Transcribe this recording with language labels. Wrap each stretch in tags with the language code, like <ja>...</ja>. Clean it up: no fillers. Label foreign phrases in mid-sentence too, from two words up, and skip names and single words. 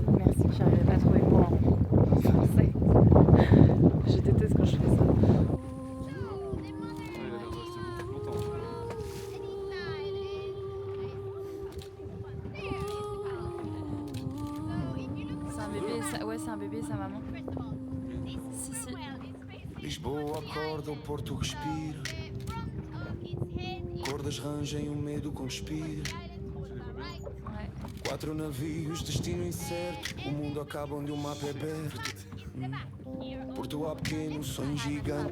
<fr>Merci, j'arrivais pas à trouver le mot en français. Je déteste quand je fais ça. Il a l'air de rester beaucoup longtemps. C'est un bébé, ouais c'est un bébé et sa maman. Si.</fr> <pt>Lisboa acorda, o Porto respira. Cordas rangem, o medo conspira.</pt> <fr>Ouais.</fr> <pt>4 navios, destino incerto. O mundo acaba onde o mapa é aberto. Porto a pequeno, sonho gigante.</pt>